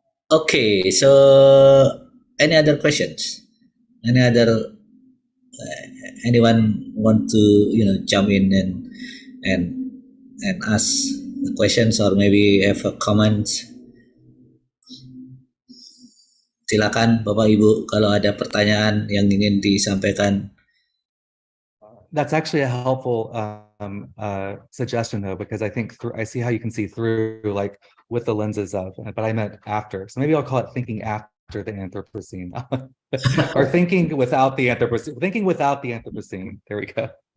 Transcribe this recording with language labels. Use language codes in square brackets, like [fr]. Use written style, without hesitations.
[en] Okay, so any other questions? Any other anyone want to jump in and ask the questions or maybe have a comments? [id] Silakan Bapak Ibu kalau ada pertanyaan yang ingin disampaikan. [en] That's actually a helpful suggestion though, because I think I see how you can see through like with the lenses of, but I meant after. So maybe I'll call it thinking after the Anthropocene, or thinking without the Anthropocene. Thinking without the Anthropocene. There we go.